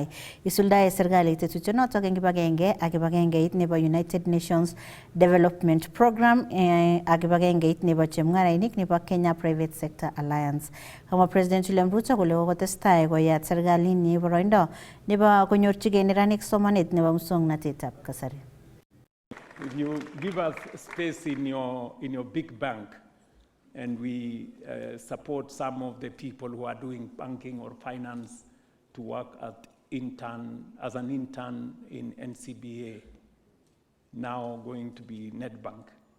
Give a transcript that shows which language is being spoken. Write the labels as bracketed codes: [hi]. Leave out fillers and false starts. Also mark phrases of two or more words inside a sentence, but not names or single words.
[kln] Isuldae serikalit tetutiet notok eng kibagenge ak kibagengeit nebo United Nations Development Program ak kibagengeit nebo chemung'arainik nebo Kenya Private Sector Alliance. Kamwa President William Ruto kole kokotestai koyat serikalinyi boroindo nebo konyorchigei neranik somanet nebo muswoknatetab kasari. [en] If you give us space in your big bank and we support some of the people who are doing banking or finance to work as an intern in NCBA, now going to be Netbank.